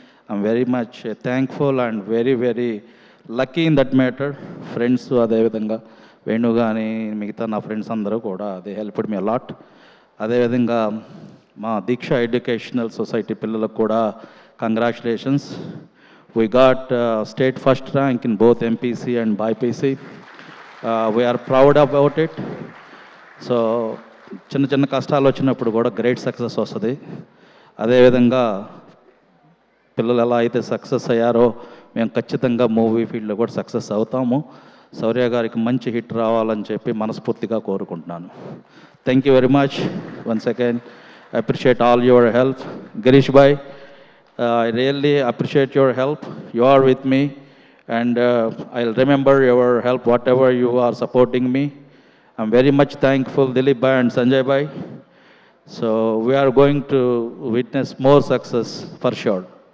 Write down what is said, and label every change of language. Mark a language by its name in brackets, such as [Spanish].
[English] I'm very much thankful and very very lucky in that matter. [Telugu] Friends, అదేవిధంగా వేణు కానీ మిగతా నా ఫ్రెండ్స్ అందరూ కూడా [English] They helped me a lot. [Telugu] అదేవిధంగా మా దీక్ష ఎడ్యుకేషనల్ సొసైటీ పిల్లలకు కూడా congratulations. [English] We got state first rank in both MPC and BIPC. We are proud about it. [Telugu] So చిన్న చిన్న కష్టాలు వచ్చినప్పుడు కూడా గ్రేట్ సక్సెస్ వస్తుంది. అదేవిధంగా పిల్లలు ఎలా అయితే సక్సెస్ అయ్యారో మేము ఖచ్చితంగా మూవీ ఫీల్డ్లో కూడా సక్సెస్ అవుతాము. శౌర్య గారికి మంచి హిట్ రావాలని చెప్పి మనస్ఫూర్తిగా కోరుకుంటున్నాను. [English] Thank you very much. Once again I appreciate all your help. Girish bhai, I really appreciate your help. You are with me and I'll remember your help whatever you are supporting me. I'm very much thankful Dilip bhai and Sanjay bhai. So we are going to witness more success for sure.